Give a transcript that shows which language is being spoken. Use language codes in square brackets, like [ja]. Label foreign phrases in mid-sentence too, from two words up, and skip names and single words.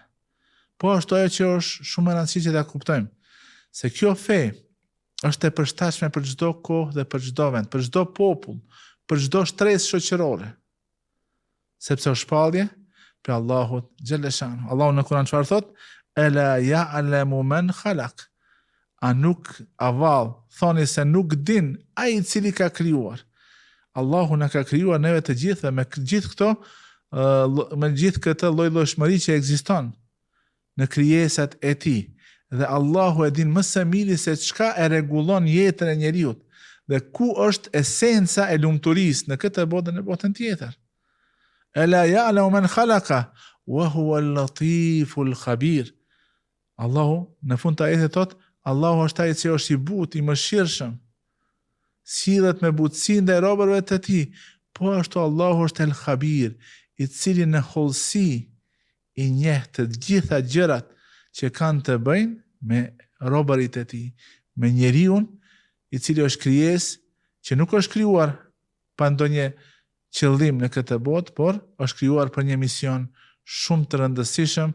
[sq] Po ashtu ajo që është shumë e rëndësishme që ta kuptojmë, se kjo fe është e përshtatshme për çdo kohë dhe për çdo vend, për çdo popull, për çdo shtresë shoqërore, sepse është shpallje për Allahut [ar] جل شأنه. [sq] Allahu në Kur'an çfarë thot? [ar] ألا يعلم من خلق. [sq] A nuk avall, thoni se nuk din ai i cili ka krijuar. Allahu na ka krijuar neve të gjithë, dhe me gjithë këto, me gjithë këtë lloj-llojshmëri që ekziston në krijesat e tij. Dhe Allahu e din më së miri se çka e rregullon jetën e njeriut, dhe ku është esenca e lumturisë në këtë botë dhe në botën tjetër. [ar] ألا يعلم من خلق وهو اللطيف الخبير. [sq] Allahu në fund të ajetit thot, Allahu është ai që është i butë, i mëshirshëm, sillet me butësinë ndaj robërve të tij, po ashtu Allahu është el khabir, i cili në hollësi i njeh të gjitha gjërat që kanë të bëjnë me robërit e tij, me njeriu i cili është krijesë që nuk është krijuar pa ndonjë qëllim në këtë botë, por është krijuar për një mision shumë të rëndësishëm.